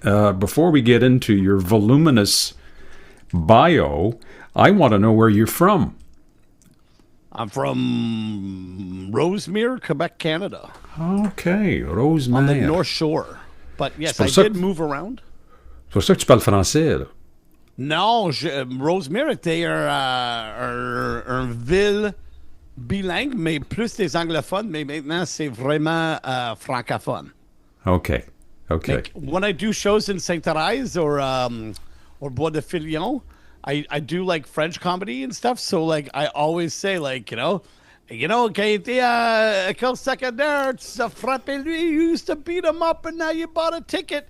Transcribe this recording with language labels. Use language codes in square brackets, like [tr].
[en] Before we get into your voluminous bio, I want to know where you're from. I'm from Rosemere, Quebec, Canada. Okay, Rosemere. On the North Shore. But yes, I did move around. [fr] C'est pour ça que tu parles français, là. Non, Rosemere était un ville bilingue, mais plus des anglophones, mais maintenant c'est vraiment francophone. [en] Okay. Like, when I do shows in Sainte-Thérèse or Bois de Filion, I do like French comedy and stuff, so like I always say like, [fr] quand il était à école secondaire, tu as frappé lui, [en] you used to beat him up and now you bought a ticket.